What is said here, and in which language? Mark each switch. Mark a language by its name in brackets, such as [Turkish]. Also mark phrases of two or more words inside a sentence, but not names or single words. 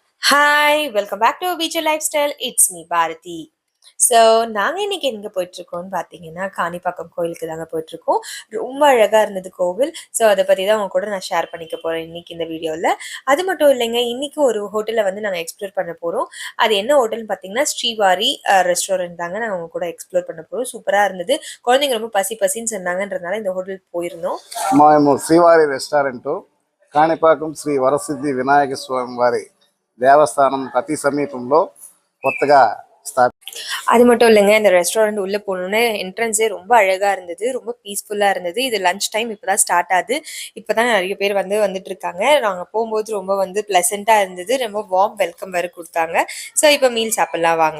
[English] Hi, welcome back to Beach Lifestyle. It's me, Bharati. [Tamil] ஸோ நாங்கள் இன்றைக்கி எங்கே போயிட்டுருக்கோம்னு பார்த்தீங்கன்னா காணிப்பாக்கம் கோயிலுக்கு தாங்க போயிட்டுருக்கோம். ரொம்ப அழகாக இருந்தது கோவில். ஸோ அதை பற்றி தான் உங்க கூட நான் ஷேர் பண்ணிக்க போகிறேன் இன்றைக்கி இந்த வீடியோவில். அது மட்டும் இல்லைங்க, இன்றைக்கி ஒரு ஹோட்டலில் வந்து நாங்கள் எக்ஸ்ப்ளோர் பண்ண போகிறோம். அது என்ன ஹோட்டல்னு பார்த்தீங்கன்னா ஸ்ரீவாரி ரெஸ்டாரண்ட் தாங்க நாங்கள் உங்க கூட எக்ஸ்ப்ளோர் பண்ண போகிறோம். சூப்பராக இருந்தது. குழந்தைங்க ரொம்ப பசின்னு சொன்னாங்கன்றதுனால இந்த ஹோட்டலுக்கு போயிருந்தோம். [Telugu] శ్రీవారి రెస్టారెంట్ కాణిపాకం శ్రీ వరసిద్ధి వినాయక స్వామి వారి దేవస్థానం అతి సమీపంలో కొత్తగా [Tamil] அது மட்டும் இல்லைங்க, இந்த ரெஸ்டாரண்ட் உள்ள போகணுன்னு என்ட்ரன்ஸே ரொம்ப அழகா இருந்தது. ரொம்ப பீஸ்ஃபுல்லா இருந்தது. இது [English] lunch time [Tamil] இப்பதான் ஸ்டார்ட் ஆகுது. இப்பதான் நிறைய பேர் வந்துட்டு இருக்காங்க. நாங்க போகும்போது ரொம்ப பிளசண்டா இருந்தது. ரொம்ப [English] warm welcome [Tamil] வேற கொடுத்தாங்க. ஸோ இப்போ மீல் சாப்பிடலாம் வாங்க.